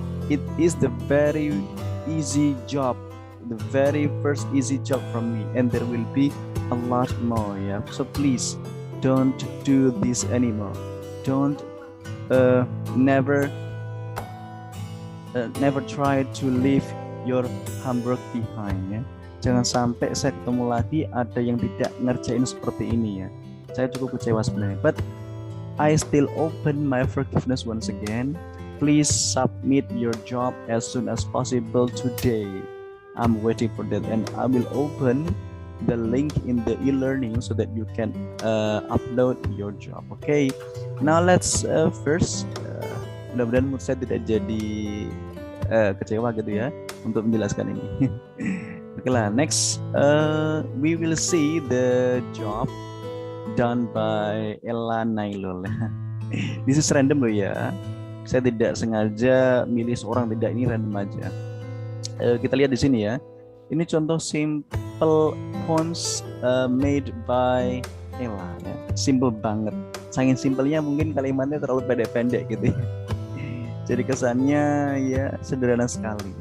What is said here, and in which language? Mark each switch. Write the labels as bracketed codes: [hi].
[en] It is the very easy job, the very first easy job from me, and there will be a lot more. So please don't do this anymore. Don't never try to leave your homework behind. [id] Jangan sampai saya ketemu lagi ada yang tidak ngerjain seperti ini. Saya cukup kecewa sebenarnya. [en] But I still open my forgiveness once again. Please submit your job as soon as possible today. I'm waiting for that, and I will open the link in the e-learning so that you can upload your job. Okay. Now let's first. [id] Mudah-mudahan mood saya tidak jadi kecewa gitu ya untuk menjelaskan ini. [en] Oke lah, next we will see the job done by Ella Nailul. This is random loh ya. [id] Saya tidak sengaja milih seorang, tidak, ini random aja. Kita lihat di sini ya. Ini contoh [en] simple poems made by [id] Ella. Simple banget. Saking simpelnya mungkin kalimatnya terlalu pendek-pendek gitu ya. Jadi kesannya sederhana sekali.